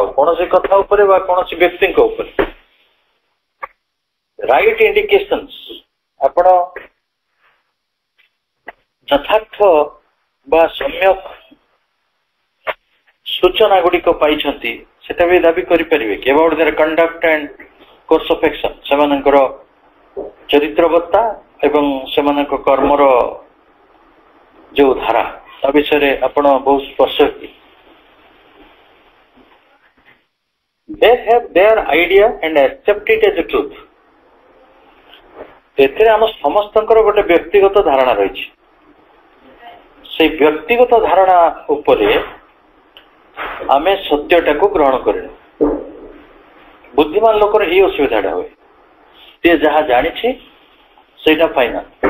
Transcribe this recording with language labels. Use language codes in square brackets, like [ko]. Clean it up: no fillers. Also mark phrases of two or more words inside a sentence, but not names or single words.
[or] କୌଣସି କଥା ଉପରେ ବା କୌଣସି ବ୍ୟକ୍ତିଙ୍କ ଉପରେ। [en] right indications, [or] ଆପଣ ଯଥାର୍ଥ ବା ସମ୍ୟକ ସୂଚନା ଗୁଡିକ ପାଇଛନ୍ତି, ସେଟା ବି ଦାବି କରିପାରିବେ କି? [en] about their conduct and course of action, [or] ସେମାନଙ୍କର ଚରିତ୍ରବତ୍ତା ଏବଂ ସେମାନଙ୍କ କର୍ମର ଯୋଉ ଧାରା, ତା ବିଷୟରେ ଆପଣ ବହୁତ ସ୍ପଷ୍ଟ କି? [en] They have their idea and accept it as a truth। [or] ଏଥିରେ ଆମ ସମସ୍ତଙ୍କର ଗୋଟେ ବ୍ୟକ୍ତିଗତ ଧାରଣା ରହିଛି। ସେଇ ବ୍ୟକ୍ତିଗତ ଧାରଣା ଉପରେ ଆମେ ସତ୍ୟଟାକୁ ଗ୍ରହଣ କରିନୁ। ବୁଦ୍ଧିମାନ ଲୋକର ଏଇ ଅସୁବିଧାଟା ହୁଏ, ସେ ଯାହା ଜାଣିଛି ସେଇଟା ଫାଇନାଲ।